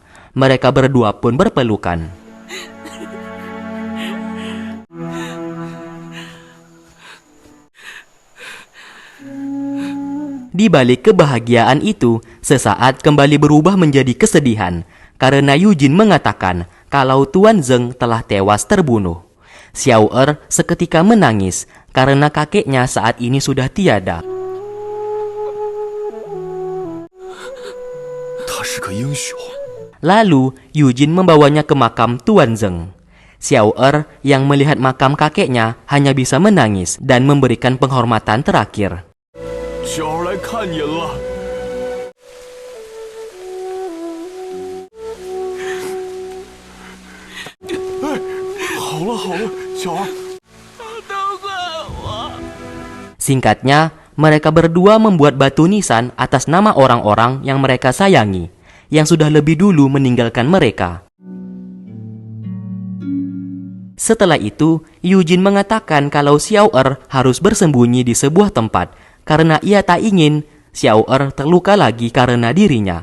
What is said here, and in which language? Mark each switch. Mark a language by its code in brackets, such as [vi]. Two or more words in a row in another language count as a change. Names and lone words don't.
[id] Mereka berdua pun berpelukan. Di balik kebahagiaan itu, sesaat kembali berubah menjadi kesedihan karena Eugene mengatakan kalau Tuan Zeng telah tewas terbunuh. Xiao Er seketika menangis karena kakeknya saat ini sudah tiada. [zh] 他是个英雄。 [id] Lalu, Eugene membawanya ke makam Tuan Zeng. Xiao Er yang melihat makam kakeknya hanya bisa menangis dan memberikan penghormatan terakhir. [zh] 小儿来看您了。哎，好了好了，小儿。 [id] Singkatnya, mereka berdua membuat batu nisan atas nama orang-orang yang mereka sayangi, yang sudah lebih dulu meninggalkan mereka. Setelah itu, Eugene mengatakan kalau Xiao Er harus bersembunyi di sebuah tempat karena ia tak ingin Xiao Er terluka lagi karena dirinya.